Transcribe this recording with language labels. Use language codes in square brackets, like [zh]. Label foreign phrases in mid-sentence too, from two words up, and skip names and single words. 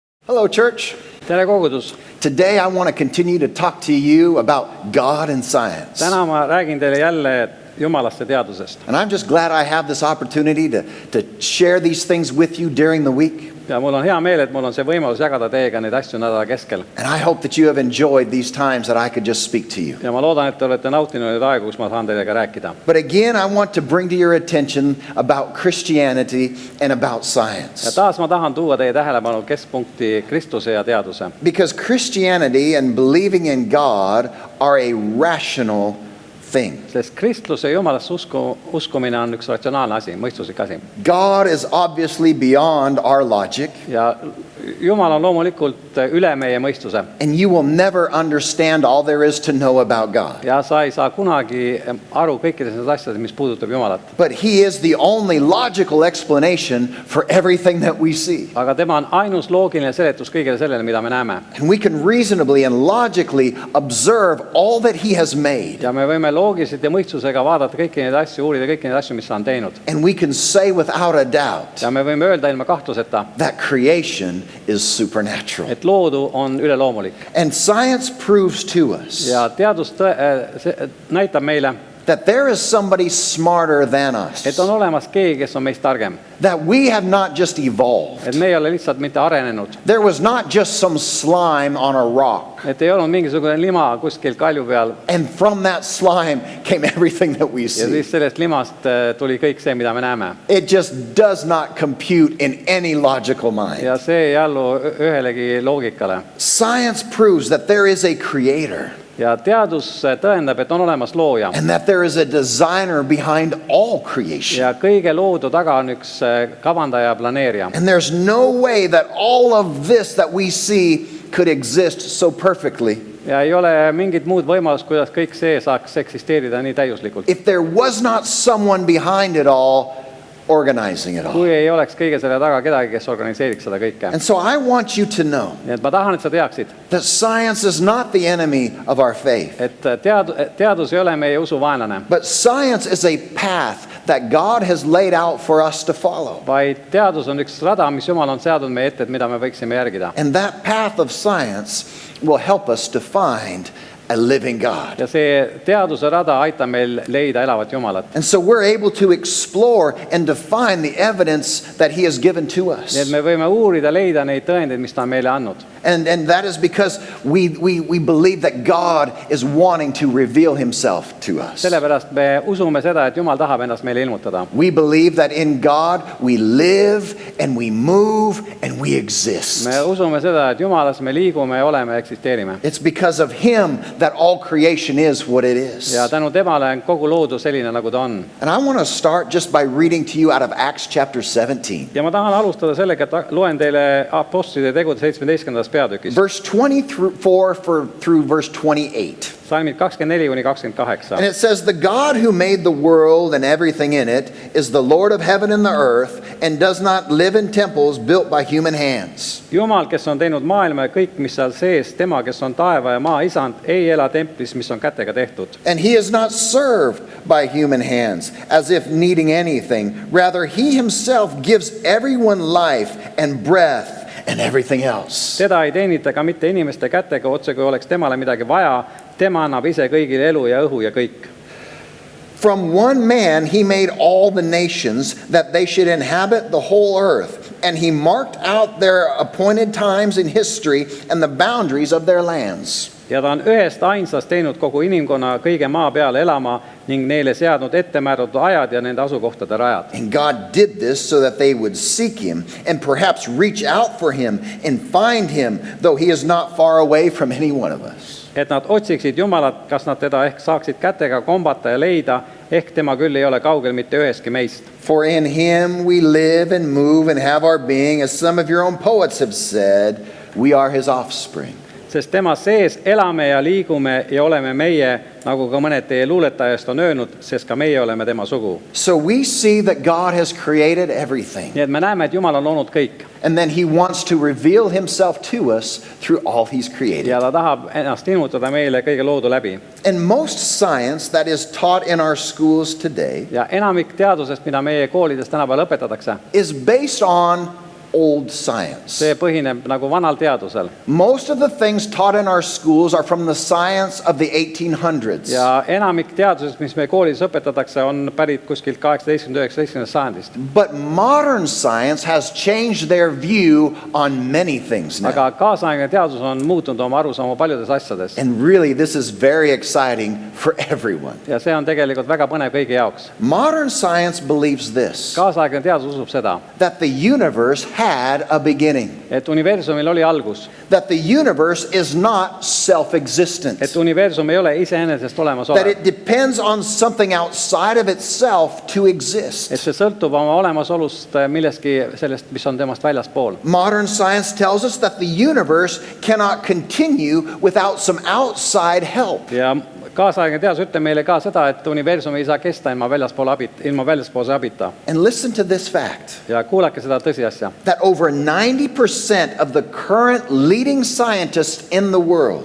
[en] Hello, church. [et] Tere kogudus. [en] Today I want to continue to talk to you about God and science. [et] Täna ma räägin teile jälle Jumalast ja teadusest. [en] And I'm just glad I have this opportunity to share these things with you during the week. [et] Ja mul on hea meel, et mul on see võimalus jagada teiega neid asju nädala keskel. [en] And I hope that you have enjoyed these times that I could just speak to you. [et] Ja ma loodan, et te olete nautinud neid aegu, kus ma saan teiega rääkida. [en] But again, I want to bring to your attention about Christianity and about science. [et] Ja taas ma tahan tuua teie tähelepanu keskpunkti Kristuse ja teaduse. [en] Because Christianity and believing in God are a rational thing. [et] Sest Kristluse ja Jumalasse uskumine on üks ratsionaalne asi, mõistuslik asi. [en] God is obviously beyond our logic. [et] Ja Jumal on loomulikult üle meie mõistuse. [en] And you will never understand all there is to know about God. [et] Ja sa ei saa kunagi aru kõikidest nendest asjadest, mis puudutab Jumalat. [en] But he is the only logical explanation for everything that we see. [et] Aga tema on ainus loogiline seletus kõigele sellele, mida me näeme. [en] And we can reasonably and logically observe all that he has made. [et] Ja me võime loogiliselt ja mõistusega vaadata kõiki neid asju, uurida kõiki neid asju, mis ta on teinud. [en] And we can say without a doubt [et] Ja me võime öelda ilma kahtluseta, [en] that creation is supernatural. [et] et loodu on üleloomulik. [en] And science proves to us [et] Ja teadus näitab meile, [en] that there is somebody smarter than [et] et [en] us. [et] on olemas keegi, kes on meist targem. [en] That we have not just evolved. [et] Et me ei ole lihtsalt mitte arenenud. [en] There was not just some slime on a rock. [et] Et ei olnud mingisugune lima kuskil kalju peal. [en] And from that slime came everything that we [et] Ja [en] see. [et] siis sellest limast tuli kõik see, mida me näeme. [en] It just does not compute in any logical mind. [et] Ja see ei allu ühelegi loogikale. [en] Science proves that there is a creator. [et] Ja teadus tõendab, et on olemas looja. [en] And that there is a designer behind all creation. [et] Ja kõige loodu taga on üks kavandaja ja planeerija. [en] And there's no way that all of this that we see could exist so perfectly. [et] Ja ei ole mingit muud võimalust, kuidas kõik see saaks eksisteerida nii täiuslikult. [en] If there was not someone behind it all organizing it all. [et] Kui ei oleks kõige selle taga kedagi, kes organiseeriks seda kõike. [en] And so I want you to know [et] Nii et ma tahan, et sa teaksid, [en] that science is not the enemy of our faith. [et] et teadus ei ole meie usu vaenlane, [en] But science is a path that God has laid out for us to follow. [et] vaid teadus on üks rada, mis Jumal on seadnud meie ette, et mida me võiksime järgida. [en] And that path of science will help us to find a living God. [et] Ja see teaduse rada aitab meil leida elavat Jumalat. [en] And so we're able to explore and define the evidence that he has given to [et] Nii et [en] us. [et] me võime uurida, leida neid tõendeid, mis ta on meile andnud. [en] And that is because we believe that God is wanting to reveal himself to us. [et] Sellepärast me usume seda, et Jumal tahab ennast meile ilmutada. [en] We believe that in God we live and we move and we exist. [et] Me usume seda, et Jumalas me liigume, oleme, eksisteerime. [en] It's because of him that all creation is what it is. [et] Ja tänu temale on kogu loodu selline, nagu ta on. [en] And I want to start just by reading to you out of Acts chapter 17. [et] Ja ma tahan alustada sellega, et loen teile Apostlite tegude 17. peatükis. [en] Verse 24 through verse 28. [et] Salmid 24 kuni 28. [en] And it says, "The God who made the world and everything in it is the Lord of heaven and the earth and does not live in temples built by human hands." [et] Jumal, kes on teinud maailma ja kõik, mis seal sees, tema, kes on taeva ja maa isand, ei ela templis, mis on kätega tehtud. [en] And he is not served by human hands as if needing anything. Rather, he himself gives everyone life and breath and everything else. [et] Teda ei teenita ka mitte inimeste kätega, otse kui oleks temale midagi vaja. Tema annab ise kõigile elu ja õhu ja kõik. [en] From one man he made all the nations that they should inhabit the whole earth. And he marked out their appointed times in history and the boundaries of their lands. [et] Ja ta on ühest ainsast teinud kogu inimkonna kõige maa peale elama ning neile seadnud ettemääratud ajad ja nende asukohtade rajad. [en] And God did this so that they would seek him and perhaps reach out for him and find him, though he is not far away from any one of us. [et] Et nad otsiksid Jumalat, kas nad teda ehk saaksid kätega kombata ja leida, ehk tema küll ei ole kaugel mitte üheski meist. [en] For in him we live and move and have our being, as some of your own poets have said, we are his offspring. [et] Sest tema sees elame ja liigume ja oleme meie, nagu ka mõned teie luuletajast on öelnud, sest ka meie oleme tema sugu. [en] So we see that God has created everything. [et] Nii et me näeme, et Jumal on loonud kõik. [en] And then he wants to reveal himself to us through all he's created. [et] Ja ta tahab ennast ilmutada meile kõige loodu läbi. [en] And most science that is taught in our schools today [et] Ja enamik teadusest, mida meie koolides tänapäeval õpetatakse, [en] is based on old science. [et] see põhineb nagu vanal teadusel. [en] Most of the things taught in our schools are from the science of the 1800s. [et] Ja enamik teadusest, mis meie koolis õpetatakse, on pärit kuskilt 18-19 sajandist. [en] But modern science has changed their view on many things now. [et] Aga kaasaegne teadus on muutunud oma arusaama paljudes asjades. [en] And really, this is very exciting for everyone. [et] Ja see on tegelikult väga põnev kõigi jaoks. [en] Modern science believes this, [et] Kaasaegne teadus usub seda, [en] that the universe had a beginning, [et] et universumil oli algus, [en] that the universe is not self-existent, [et] et universum ei ole iseenesest olemas [en] that [et] olev, [en] it depends on something outside of itself to [et] et [en] exist. [et] see sõltub oma olemasolust millestki sellest, mis on temast väljaspool. [en] Modern science tells us that the universe cannot continue without some outside help. [et] Ja kaasaegne teadus ütleb meile ka seda, et universum ei saa kesta ilma väljaspoolse abita. [en] And listen to this fact, [et] Ja kuulake seda tõsiasja, [en] that over 90% of the current leading scientists in the world